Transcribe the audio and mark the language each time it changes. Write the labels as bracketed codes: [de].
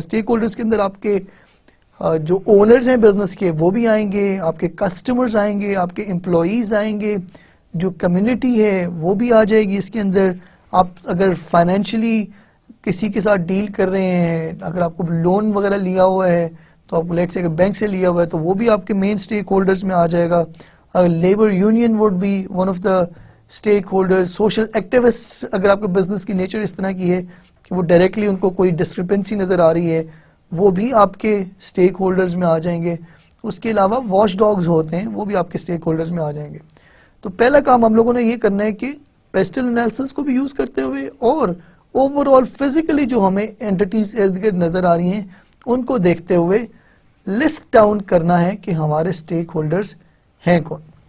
[ur] Stake holders کے اندر آپ کے جو اونرز ہیں بزنس کے وہ بھی آئیں گے, آپ کے کسٹمرز آئیں گے, آپ کے امپلائیز آئیں گے, جو کمیونٹی ہے وہ بھی آ جائے گی اس کے اندر. آپ اگر فائنینشلی کسی کے ساتھ ڈیل کر رہے ہیں, اگر آپ کو لون وغیرہ لیا ہوا ہے تو آپ لیٹ سے اگر بینک سے لیا ہوا ہے تو وہ بھی آپ کے مین سٹیک ہولڈرز میں آ جائے گا. [en] Labour union would be one of the stakeholder. [ur] Social activist اگر آپ کے بزنس کی نیچر اس طرح کی ہے کہ وہ ڈائریکٹلی ان کو کوئی ڈسکرپنسی نظر آ رہی ہے وہ بھی آپ کے سٹیک ہولڈرز میں آ جائیں گے. اس کے علاوہ واچ ڈاگز ہوتے ہیں وہ بھی آپ کے سٹیک ہولڈرز میں آ جائیں گے. تو پہلا کام ہم لوگوں نے یہ کرنا ہے کہ پیسٹل انالیسس کو بھی یوز کرتے ہوئے اور اوور آل فزیکلی جو ہمیں اینٹیز ارد گرد نظر آ رہی ہیں ان کو دیکھتے ہوئے لسٹ ڈاؤن کرنا ہے کہ ہمارے سٹیک ہولڈرز ہیں کون.